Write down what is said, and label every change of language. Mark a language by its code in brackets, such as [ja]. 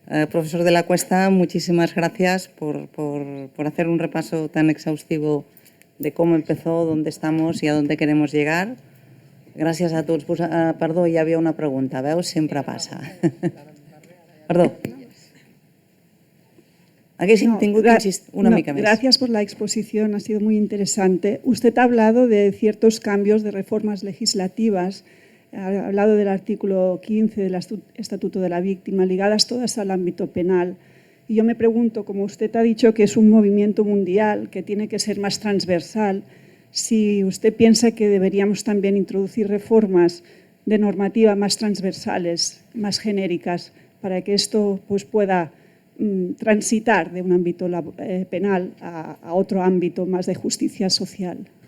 [es] Profesor de la Cuesta, muchísimas gracias por hacer un repaso tan exhaustivo de cómo empezó, dónde estamos y a dónde queremos llegar. [ca] Gràcies a tots. Perdó, hi havia una pregunta, veus? Sempre passa. Perdó. Haguéssim tingut una mica més. [es] Gracias por la exposición, ha sido muy interesante. Usted ha hablado de ciertos cambios, de reformas legislativas, ha hablado del artículo 15 del Estatuto de la Víctima, ligadas todas al ámbito penal. Y yo me pregunto, como usted ha dicho que es un movimiento mundial, que tiene que ser más transversal, si usted piensa que deberíamos también introducir reformas de normativa más transversales, más genéricas, para que esto pues, pueda transitar de un ámbito penal a otro ámbito más de justicia social.